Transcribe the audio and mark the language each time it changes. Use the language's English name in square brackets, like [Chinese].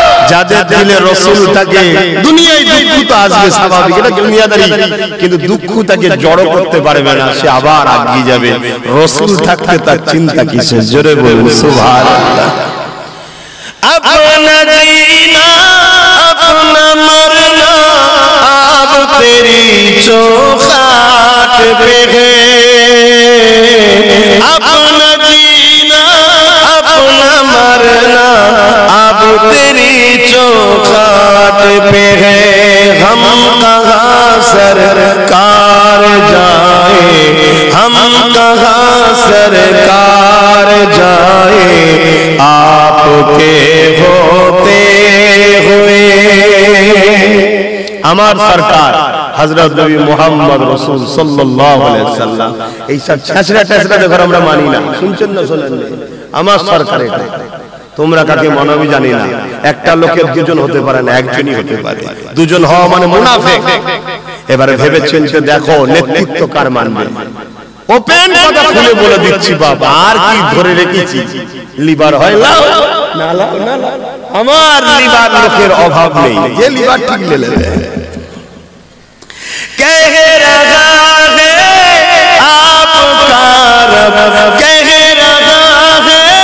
[Bangla] যাদের দিলে রসুল থাকে, দুনিয়ায় দুঃখ তো আসবে স্বাভাবিক, এটা দুনিয়াদারি, কিন্তু দুঃখ তাকে জড়ো করতে পারবে না, সে আবার আগিয়ে যাবে। রসুল থাকতে তার চিন্তা কিসের? জোরে বলুন সুবহানাল্লাহ। [Hindi] अपना जीना अपना मरना अब तेरी चौखट पे है। अपना जीना अपना मरना अब तेरी चौखट पे है। हम कहाँ सरकार जाए, हम कहाँ सरकार जाए आपके होते हुए। [Bangla] আমার সরকার হযরত নবী মুহাম্মদ রাসূল সাল্লাল্লাহু আলাইহি ওয়াসাল্লাম। এই সব ছেঁচড়া টেঁচড়া দেখো আমরা মানি না, শুনছেন না শোনেন না? আমার সরকার এটা। তোমরা কাকে মানবি জানি না। একটা লোকের দুজন হতে পারে না, একজনই হতে পারে। দুজন হওয়া মানে মুনাফিক। এবারে ভেবে চিন্তে দেখো নেতৃত্ব কার মানবে। ওপেন কথা খুলে বলে দিচ্ছি বাবা, আর কি ধরে রেখেছি? লিভার হয় লাও না লাও না লাও, আমার লিভার লোকের অভাব নেই, যে লিভার ঠিক লেলে [Hindi] कह रहा है आपका रब, कह रहा है